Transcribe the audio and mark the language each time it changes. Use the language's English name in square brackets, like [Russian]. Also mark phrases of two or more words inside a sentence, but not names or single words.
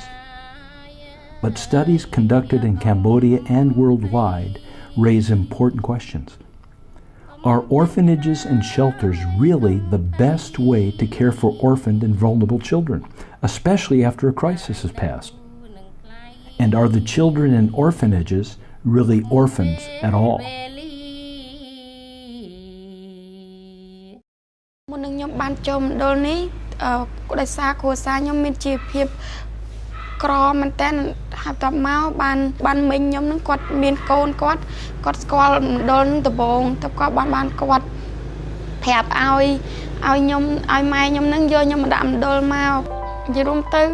[English] But studies conducted in Cambodia and worldwide raise important questions. Are orphanages and shelters really the best way to care for orphaned and vulnerable children, especially after a crisis has passed? And are the children in orphanages really orphans at all? [Khmer] មុននឹងខ្ញុំបានចូលមណ្ឌលនេះដោយសារគ្រួសារខ្ញុំមានជីវភាពក្រមែនតើហើយតបមកបានមិញខ្ញុំនឹងគាត់មានកូនគាត់ស្គាល់ មណ្ឌលនឹងដំបងទៅគាត់បានគាត់ប្រាប់ឲ្យខ្ញុំឲ្យម៉ែខ្ញុំនឹងយកខ្ញុំមកដាក់មណ្ឌលមកនិយាយរួមទៅម